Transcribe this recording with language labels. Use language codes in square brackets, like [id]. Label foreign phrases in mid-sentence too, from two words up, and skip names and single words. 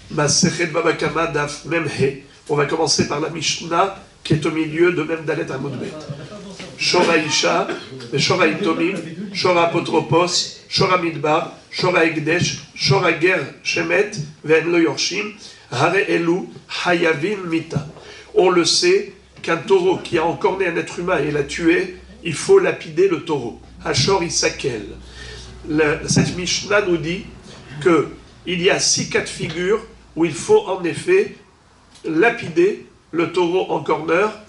[he] מסכת בבא קמא דף מם הא. [fr] On va commencer par la Mishnah qui est au milieu de [he] מם דלת עמוד בית. שור האשה, שור היתומים, שור האפוטרופוס, שור המדבר, שור ההקדש, שור הגר שמת, ואין לו יורשים, הרי אלו, חייבים מיתה. [fr] On le sait qu'un taureau qui a encorné un être humain et l'a tué, il faut lapider le taureau. [he] השור יסקל. [fr] Cette Mishnah nous dit qu'il y a 6 cas de figure où il faut en effet lapider le taureau en corner.